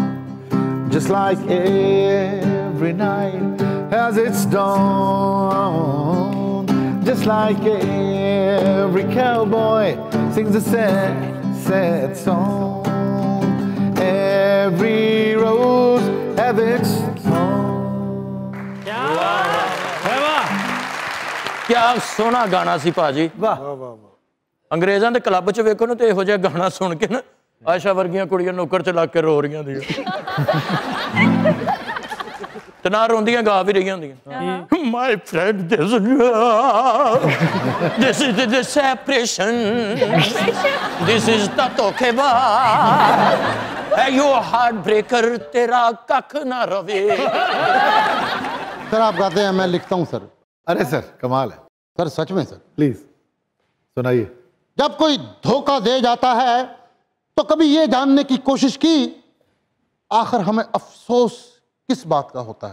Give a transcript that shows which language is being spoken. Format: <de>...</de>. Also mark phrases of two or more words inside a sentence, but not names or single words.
<en>Just like every night has its dawn. Just like every cowboy sings a sad, sad song. Every rose has its thorn.</en> <pa>ਕਿਆ ਸੋਹਣਾ ਗਾਣਾ ਸੀ ਭਾਜੀ। ਵਾਹ ਵਾਹ ਵਾਹ। ਅੰਗਰੇਜ਼ਾਂ ਦੇ ਕਲੱਬ ਚ ਵੇਖੋ ਨਾ, ਤੋ ਇਹੋ ਜਿਹਾ ਗਾਣਾ ਸੁਣ ਕੇ ਨਾ ਆਇਸ਼ਾ ਵਰਗੀਆਂ ਕੁੜੀਆਂ ਨੌਕਰ ਚ ਲੱਗ ਕੇ ਰੋ ਰਹੀਆਂ ਹੁੰਦੀਆਂ ਤੇ ਨਾ ਰੋਂਦੀਆਂ ਗਾ ਭੀ ਰਹੀਆਂ ਹੁੰਦੀਆਂ।</pa> <en>my friend this is the separation, this is the धोखेबाज, hey yo heart breaker,</en> <pa>ਤੇਰਾ ਕੱਖ ਨਾ ਰਵੇ।</pa> <hi>सर आप गाते हैं, मैं लिखता हूँ सर। अरे सर कमाल है सर, सच में सर। प्लीज सुनाइए। जब कोई धोखा दे जाता है तो कभी ये जानने की कोशिश की आखिर हमें अफसोस किस बात का होता है।</hi>